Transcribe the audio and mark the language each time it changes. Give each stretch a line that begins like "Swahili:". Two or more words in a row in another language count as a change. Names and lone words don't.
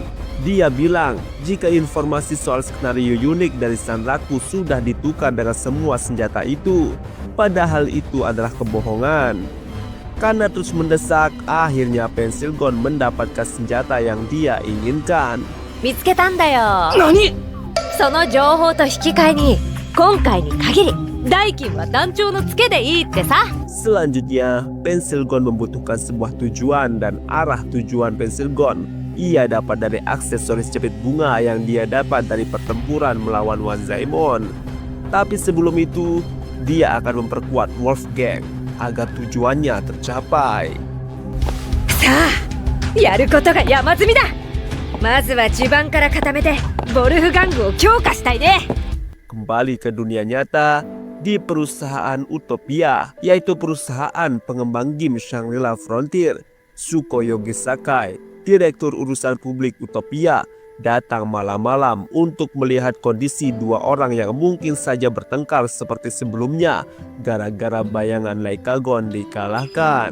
Indonesian: Dia bilang jika informasi soal skenario unik dari Sanraku sudah ditukar dengan semua senjata itu, padahal itu adalah kebohongan. Karena terus mendesak, akhirnya Pensil Gon mendapatkan senjata yang dia inginkan.
Japanese: 見つけたんだよ。何？その情報と引き換えに今回に限り代金は団長のツケでいいってさ。
Indonesian: Selanjutnya, Pensil Gon membutuhkan sebuah tujuan dan arah tujuan Pensil Gon ia dapat dari aksesoris jepit bunga yang dia dapat dari pertempuran melawan Wazemon. Tapi sebelum itu, dia akan memperkuat Wolfgang agar tujuannya tercapai.
Japanese: さあ、やることが山積みだ。まずは地盤から固めてボルフガングを強化したいね。
Indonesian: Kembali ke dunia nyata, di perusahaan Utopia, yaitu perusahaan pengembang game Shangri-La Frontier, Tsukuyogi Sakai, direktur urusan publik Utopia, datang malam-malam untuk melihat kondisi dua orang yang mungkin saja bertengkar seperti sebelumnya gara-gara bayangan Leikagon dikalahkan.